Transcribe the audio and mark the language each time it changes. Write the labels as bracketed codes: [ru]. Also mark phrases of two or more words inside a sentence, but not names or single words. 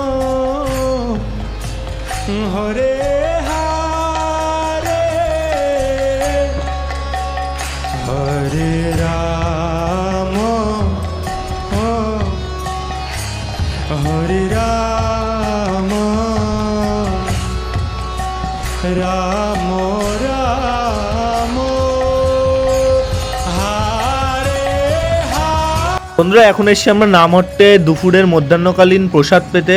[sa] हरे हरे हरे राम हरे राम राम राम हरे हरे [bn] বন্ধুরা এখন এসছি আমরা নামহট্টে দুপুরের মধ্যাহ্নকালীন প্রসাদ পেতে।